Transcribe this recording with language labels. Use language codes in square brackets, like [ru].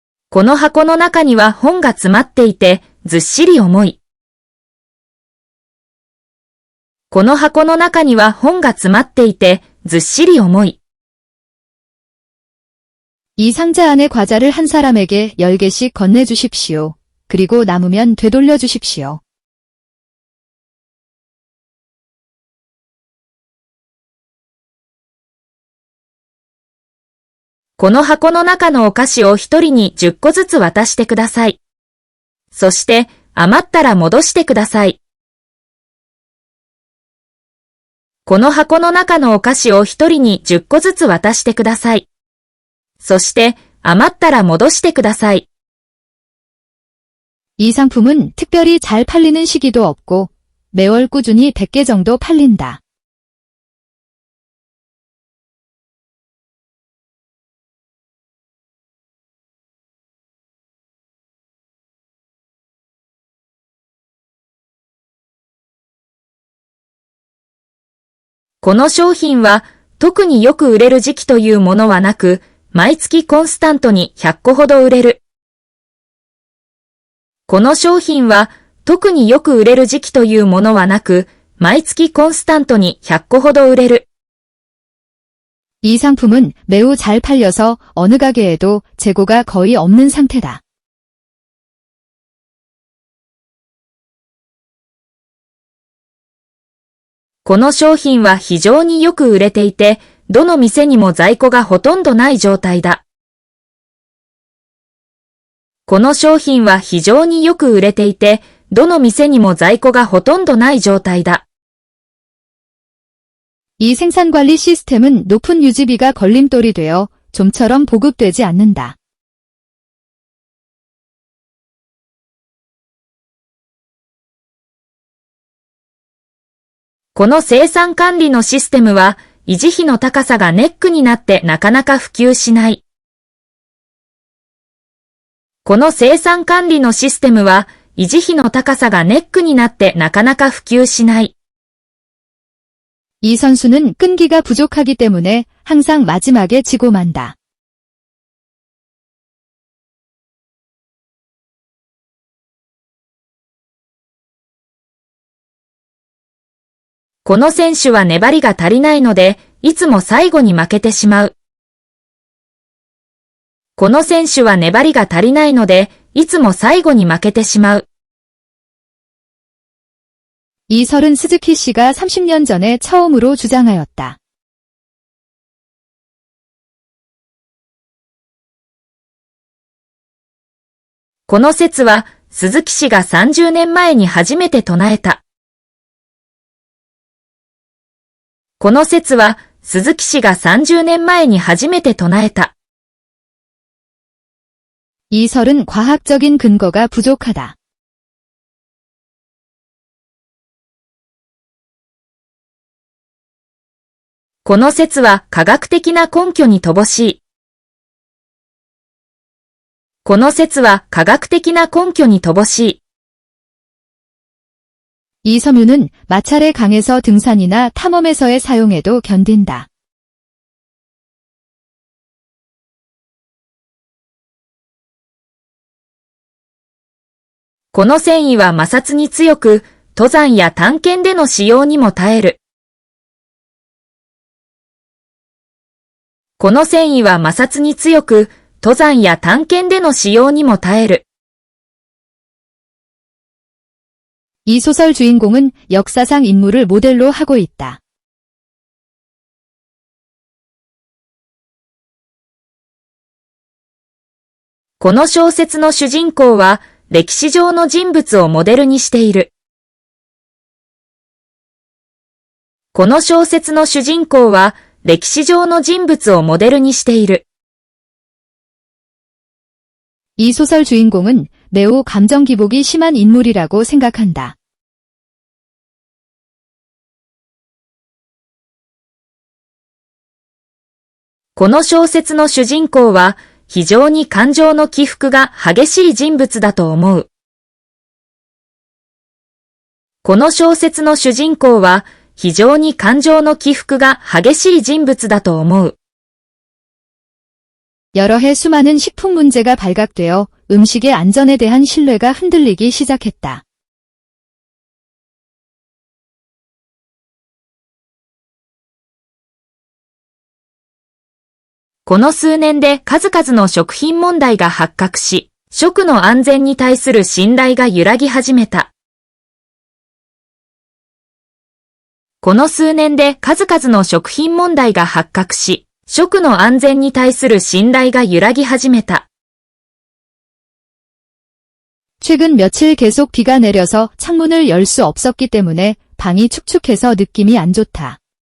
[ja] この箱の中には本が詰まっていて、ずっしり重い。この箱の中には本が詰まっていて、ずっしり重い。 [ko] 이 상자 안에 과자를 한 사람에게 10개씩 건네주십시오. 그리고 남으면 되돌려 주십시오. [ja] この箱の中のお菓子を一人に10個ずつ渡してください。そして余ったら戻してください。この箱の中のお菓子を一人に10個ずつ渡してください。そして余ったら戻してください。 [ko] 이 상품은 특별히 잘 팔리는 시기도 없고 매월 꾸준히 100개 정도 팔린다. [ja] この商品は特によく売れる時期というものはなく、毎月コンスタントに100個ほど売れる。この商品は特によく売れる時期というものはなく、毎月コンスタントに100個ほど売れる。 [ko] 이 상품은 매우 잘 팔려서 어느 가게에도 재고가 거의 없는 상태다. [ja] この商品は非常によく売れていて、どの店にも在庫がほとんどない状態だ。この商品は非常によく売れていて、どの店にも在庫がほとんどない状態だ。 [ko] 이 생산관리 시스템은 높은 유지비가 걸림돌이 되어 좀처럼 보급되지 않는다. [ja] この生産管理のシステムは維持費の高さがネックになってなかなか普及しない。この生産管理のシステムは維持費の高さがネックになってなかなか普及しない。 [ko] 이 선수는 끈기가 부족하기 때문에 항상 마지막에 지고 만다. [ja] この選手は粘りが足りないので、いつも最後に負けてしまう。この選手は粘りが足りないので、いつも最後に負けてしまう。 [ko] 이설은 스즈키 씨가 30년 전에 처음으로 주장하였다. [ja] この説は鈴木氏が30年前に初めて唱えた。この説は鈴木氏が30年前に初めて唱えた。 [ko] 이 설은 과학적인 근거가 부족하다. [ja] この説は科学的な根拠に乏しい。この説は科学的な根拠に乏しい。 [ko] 이 섬유는 마찰에 강해서 등산이나 탐험에서의 사용에도 견딘다. [ja] この繊維は摩擦に強く、登山や探検での使用にも耐える。この繊維は摩擦に強く、登山や探検での使用にも耐える。 [ko] 이 소설 주인공은 역사상 인물을 모델로 하고 있다. [ja] この小説の主人公は歴史上の人物をモデルにしている。この小説の主人公は歴史上の人物をモデルにしている。 [ko] 이 소설 주인공은 매우 감정 기복이 심한 인물이라고 생각한다. [ja] この小説の主人公は非常に感情の起伏が激しい人物だと思う。この小説の主人公は非常に感情の起伏が激しい人物だと思う。 [ko] 여러 해 수많은 식품 문제가 발각되어 음식의 안전에 대한 신뢰가 흔들리기 시작했다. [ja] この数年で数々の食品問題が発覚し、食の安全に対する信頼が揺らぎ始めた。この数年で数々の食品問題が発覚し、食の安全に対する信頼が揺らぎ始めた。 [ko] 최근 며칠 계속 비가 내려서 창문을 열 수 없었기 때문에 방이 축축해서 느낌이 안 좋다.